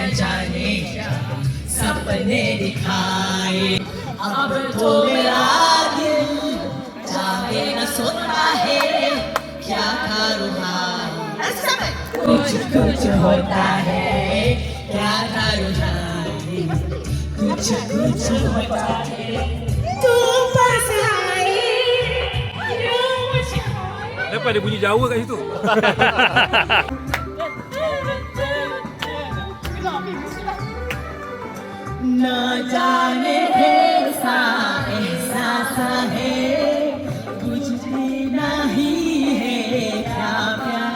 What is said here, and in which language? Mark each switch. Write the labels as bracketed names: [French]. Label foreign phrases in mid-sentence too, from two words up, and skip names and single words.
[Hindi] जाने क्या सपने दिखाए अब तो मेरा दिल जाने न सोता है क्या करूँ कुछ होता है क्या करूँ कुछ होता है तुम पास आए [Malay] Kenapa ada bunyi Jawa kat situ? [Hindi] न जाने कैसा एहसास है कुछ भी नहीं है क्या प्यार